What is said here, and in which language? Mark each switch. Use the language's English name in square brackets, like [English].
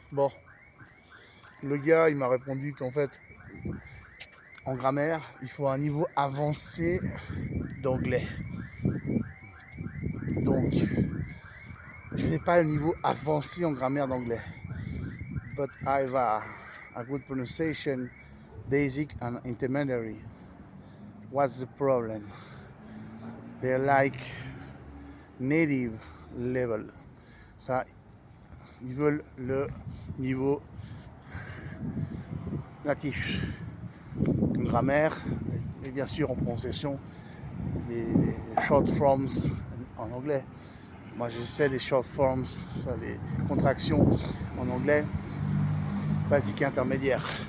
[French] Bon, le gars, il m'a répondu qu'en fait, en grammaire, il faut un niveau avancé d'anglais. Donc, je n'ai pas le niveau avancé en grammaire d'anglais. [English] But I have a good pronunciation, basic and intermediary. What's the problem? They're like native level. [French] Ça, ils veulent le niveau natif. En grammaire, et bien sûr en prononciation, des short forms en anglais. Moi, j'essaie des short forms, ça, les contractions en anglais, basique et intermédiaire.